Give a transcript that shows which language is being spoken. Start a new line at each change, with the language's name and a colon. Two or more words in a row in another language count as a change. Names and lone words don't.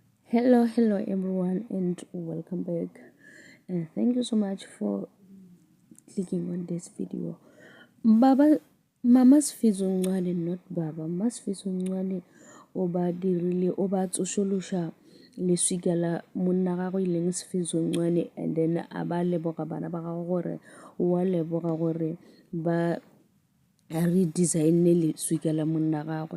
English: Hello everyone, and welcome back. And thank you so much for clicking on this video. Mama Sifiso Ncwane, not Baba.
Northern Sotho: Mama Sifiso Ncwane o ba dirile o ba tsošološa leswika la monna gagwe e leng Sifiso Ncwane,
English: and then
Northern Sotho: a ba leboga bana ba gagwe gore wa leboga gore ba re designne leswika la monna gagwe.